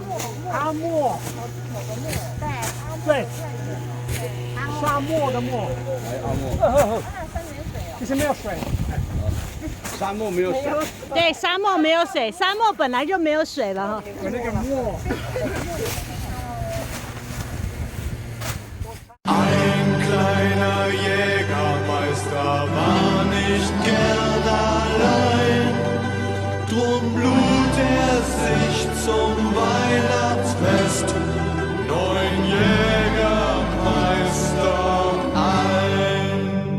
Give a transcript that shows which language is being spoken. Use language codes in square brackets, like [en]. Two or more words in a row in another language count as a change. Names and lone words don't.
[zh] 阿莫。对。沙漠的漠。阿莫。其实没有水。沙漠没有水。对，沙漠没有水，沙漠本来就没有水了哈。有那个漠。 [de] Ein kleiner Jägermeister war nicht gern allein, drum lud sich zum Weihnachtsfest 9 Jägermeister ein.